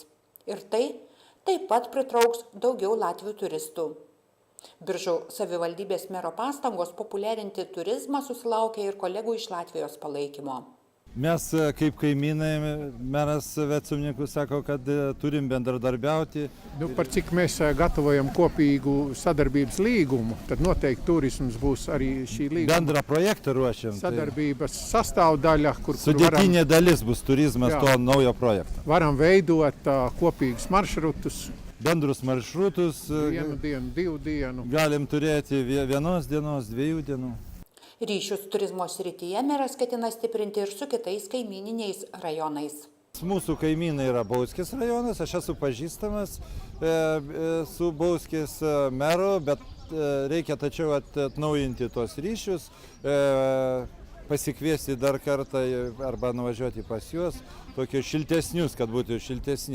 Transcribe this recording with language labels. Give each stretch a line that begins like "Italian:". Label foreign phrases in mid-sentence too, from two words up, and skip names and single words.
Lithuanian: Ir tai taip pat pritrauks daugiau Latvių turistų. Biržų savivaldybės mero pastangos populiarinti turizmą susilaukė ir kolegų iš Latvijos palaikymo. Mes kaip kaimynai, meras Vecumniku sako, kad turim bendradarbiauti.
Latvian: Par cik mēs gatavojam kopīgu sadarbības līgumu, tad noteikti turisms būs arī šī līguma.
Lithuanian: Bendrą projektą ruošiam.
Latvian: Sadarbības sastāvdaļa, kur
Lithuanian: sudėtinė dalis bus turizmas to naujo projekto.
Latvian: Varam veidot kopīgus maršrutus.
Lithuanian: Bendrus maršrutus.
Latvian: Vienu dienu, 2 dienu.
Lithuanian: Galim turėti 1 dienos, 2 dienų. Ryšius turizmo srityje meras ketina stiprinti ir su kitais kaimininiais rajonais. Mūsų kaimynai yra Bauskės rajonas, aš esu pažįstamas su Bauskės meru, bet reikia tačiau atnaujinti tos ryšius, pasikviesti dar kartą arba nuvažiuoti pas juos, tokius šiltesnius, kad būtų šiltesni.